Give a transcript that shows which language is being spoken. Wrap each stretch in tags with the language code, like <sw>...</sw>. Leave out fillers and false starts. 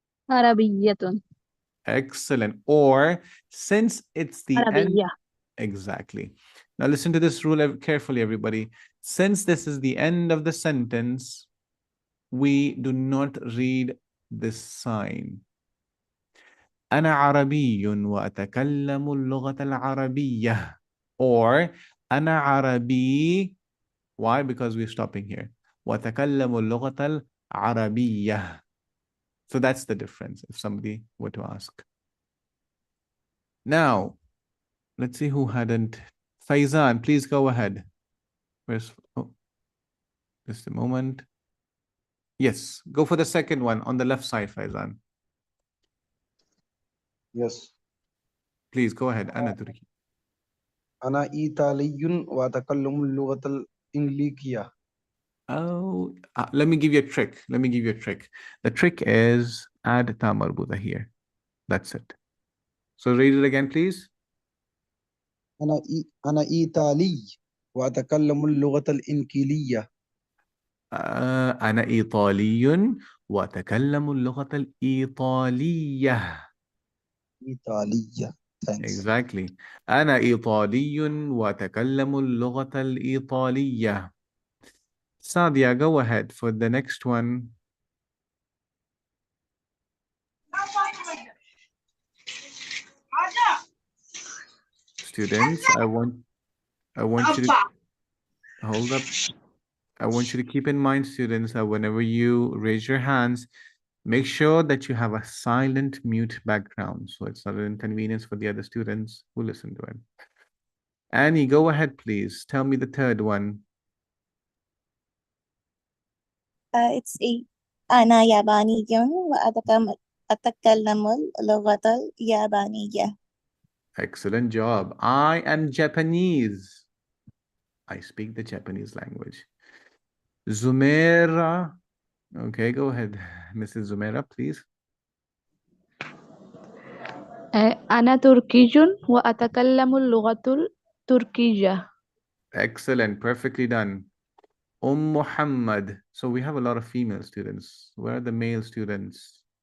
<ar>عربية.</ar> <en>Excellent. Or since it's the end.</en> <ar>عربية.</ar> <en>Exactly. Now listen to this rule carefully, everybody. Since this is the end of the sentence, we do not read this sign.</en> <ar>أنا عربي وأتكلم اللغة العربية. Or أنا عربي. Why?</ar> <en>Because we're stopping here.</en> <ar>وأتكلم اللغة العربية.</ar> <en>So that's the difference if somebody were to ask. Now, let's see who hadn't. Faizan, please go ahead. Where's, oh, just a moment. Yes, go for the second one on the left side, Faizan. Yes. Please go ahead,</en> <ar>Ana Turki. أنا إيطالي وأتكلم اللغة الإنجليزية. Oh, let me give you a trick. Let me give you a trick. The trick is add ta marbuta here. That's it. So read it again, please. أنا إيطالي وأتكلم اللغة الإنجليزية. أنا إيطالي وأتكلم اللغة الإيطالية. إيطالية. Thanks.</ar> <en>Exactly.</en> <ar>أنا إيطالي وأتكلم اللغة الإيطالية.</ar> <en>Sadia, go ahead for the next one. Students, I want you to hold up. I want you to keep in mind, students, that whenever you raise your hands, make sure that you have a silent mute background so it's not an inconvenience for the other students who listen to it. Annie, go ahead, please. Tell me the third one.</en> <ar>It's أنا ياباني وأتكلم اللغة اليابانية.</ar> <en>Excellent job. I am Japanese. I speak the Japanese language. Zumaira. Okay, go ahead, Mrs. Zumaira, please.</en> <ar>أنا تركي وأتكلم اللغة التركية.</ar> <en>Excellent, perfectly done. Muhammad. So we have a lot of female students. Where are the male students?</en>